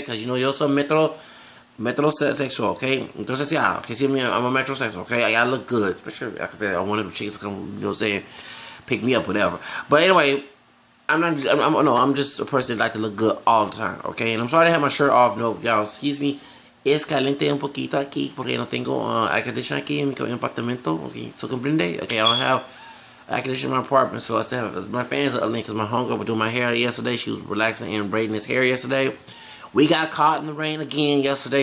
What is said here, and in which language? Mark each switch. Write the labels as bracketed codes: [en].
[en] Because yo soy metrosexual, okay? Entonces, yeah, okay, see me, I'm a metrosexual, okay? I gotta look good, especially like I said, I wanted the chicks to come, pick me up, whatever. But anyway, I'm just a person that like to look good all the time, okay? And I'm sorry to have my shirt off. No, y'all, excuse me. [es] Es caliente un poquito aquí porque no tengo air conditioning aquí en mi apartamento. [en] Okay, so comprende? Okay, I don't have air conditioning in my apartment, so I still have my fans are up because my homegirl was doing my hair yesterday. She was relaxing and braiding his hair yesterday. We got caught in the rain again yesterday.